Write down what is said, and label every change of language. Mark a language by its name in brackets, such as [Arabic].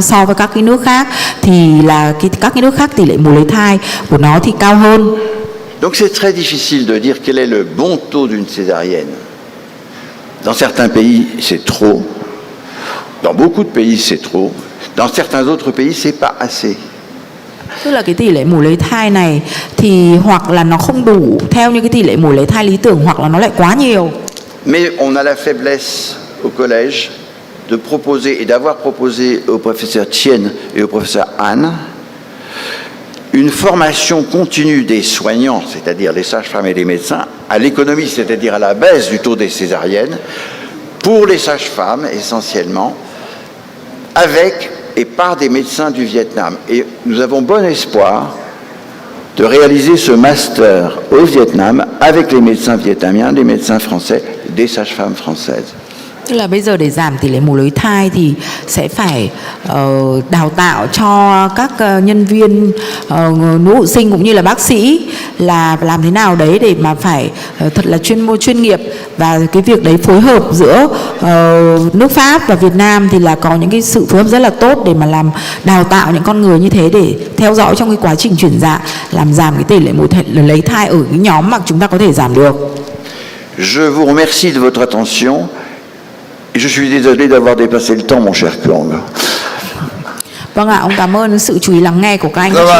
[Vietnamese] So với các cái nước khác thì là các cái nước khác tỷ lệ mổ lấy thai của nó thì cao hơn. [French] Donc c'est très difficile de dire quel est le bon taux d'une césarienne. Dans certains pays, c'est trop. Dans beaucoup de pays, c'est trop. Dans certains autres pays, c'est pas assez. [Vietnamese] Tức là cái tỷ lệ mổ lấy thai này thì hoặc là nó không đủ theo như cái tỷ lệ mổ lấy thai lý tưởng, hoặc là nó lại quá nhiều. [French] Mais on a la faiblesse au collège de proposer et d'avoir proposé au professeur Tien et au professeur Anne une formation continue des soignants, c'est-à-dire les sages-femmes et les médecins, à l'économie, c'est-à-dire à la baisse du taux des césariennes, pour les sages-femmes essentiellement, avec et par des médecins du Vietnam. Et nous avons bon espoir de réaliser ce master au Vietnam avec les médecins vietnamiens, les médecins français, des sages-femmes françaises. [Vietnamese] Tức là bây giờ để giảm tỷ lệ mổ lấy thai thì sẽ phải đào tạo cho các nhân viên nữ hộ sinh cũng như là bác sĩ là làm thế nào đấy để mà phải thật là chuyên nghiệp, và cái việc đấy phối hợp giữa nước Pháp và Việt Nam thì là có những cái sự phối hợp rất là tốt để mà làm đào tạo những con người như thế để theo dõi trong cái quá trình chuyển dạ, làm giảm cái tỷ lệ mổ lấy thai ở cái nhóm mà chúng ta có thể giảm được. [French] Je vous remercie de votre attention. Et je suis désolé d'avoir dépassé le temps, mon cher Kong. [Vietnamese] Vâng ạ, ông cảm ơn sự chú ý lắng nghe của các anh.